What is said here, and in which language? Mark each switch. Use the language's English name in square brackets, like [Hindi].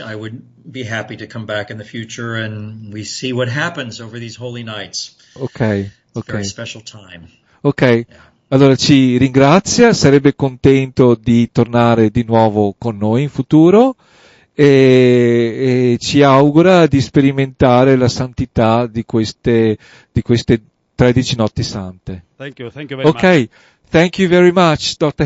[English] I would be happy to come back in the future, and we see what happens over these holy nights. Okay. It's a very special time. Ok, Yeah. [Italian] allora ci ringrazia, sarebbe contento di tornare di nuovo con noi in futuro e ci augura di sperimentare la santità di queste 13 notti sante. [English] Thank you very much. Ok, thank you very much, Dr.